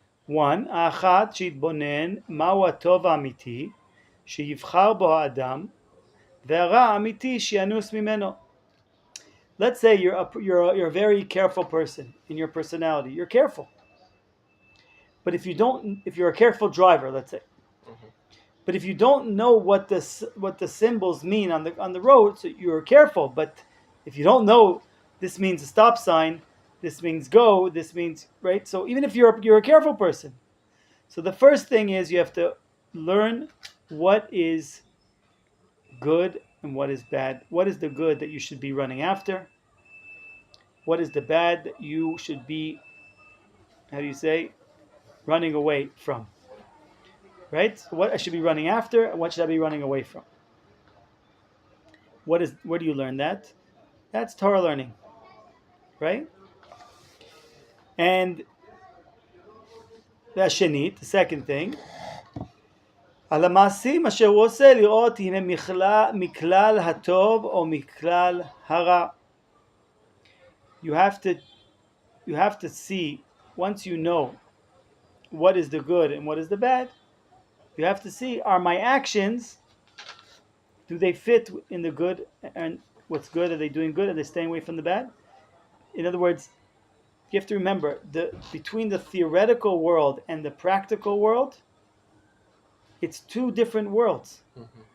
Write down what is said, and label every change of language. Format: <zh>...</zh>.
<he>1, האחת שיתבונן מהו הטוב האמיתי שיבחר בו האדם והרע האמיתי שינוס ממנו.</he> <en>Let's say you're a very careful person in your personality. You're careful. But if you're a careful driver, let's say. But if you don't know what the symbols mean on the road, so you're careful, but if you don't know this means a stop sign, this means go, this means, right? So even if you're a careful person, so the first thing is you have to learn what is good and what is bad. What is the good that you should be running after? What is the bad that you should be, how do you say, running away from? Right? So what I should be running after and what should I be running away from? Where do you learn that? That's Torah learning, right? And the second thing,</en> <he>על המעשים אשר הוא עושה לראות אם הם מכלל הטוב או מכלל הרע.</he> <en>You have to see, once you know what is the good and what is the bad, you have to see, are my actions, do they fit in the good and what's good? Are they doing good? Are they staying away from the bad? In other words, you have to remember, between the theoretical world and the practical world, it's two different worlds. Mm-hmm.</en>